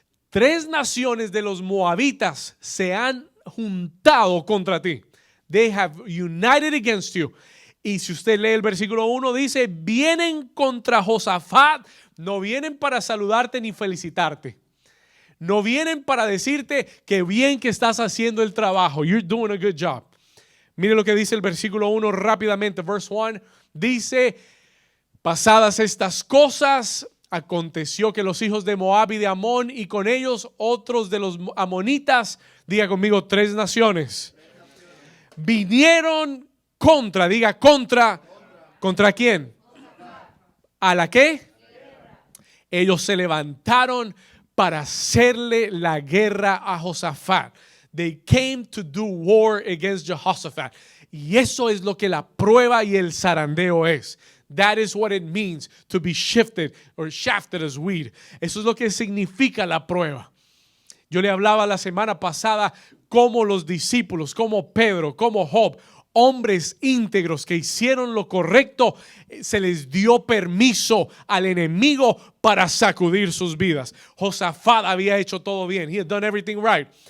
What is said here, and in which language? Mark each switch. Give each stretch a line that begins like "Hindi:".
Spanish: Tres naciones de los moabitas se han juntado contra ti.
English: They have united against you.
Spanish: Y si usted lee el versículo 1, dice, vienen contra Josafat, no vienen para saludarte ni felicitarte. No vienen para decirte que bien que estás haciendo el trabajo.
English: You're doing a good job.
Spanish: Mire lo que dice el versículo 1 rápidamente.
English: Verse 1
Spanish: dice, pasadas estas cosas, aconteció que los hijos de Moab y de Amón y con ellos otros de los amonitas, diga conmigo, tres naciones, vinieron contra, diga ¿contra quién? ¿A la qué? Ellos se levantaron para hacerle la guerra a Josafat.
English: They came to do war against Jehoshaphat.
Spanish: Y eso es lo que la prueba y el zarandeo es.
English: That is what it means to be shifted or shafted as wheat.
Spanish: Eso es lo que significa la prueba. Yo le hablaba la semana pasada cómo los discípulos, como Pedro, como Job, hombres íntegros que hicieron lo correcto, se les dio permiso al enemigo para sacudir sus vidas. Josafat había hecho todo bien.
English: He had done everything right.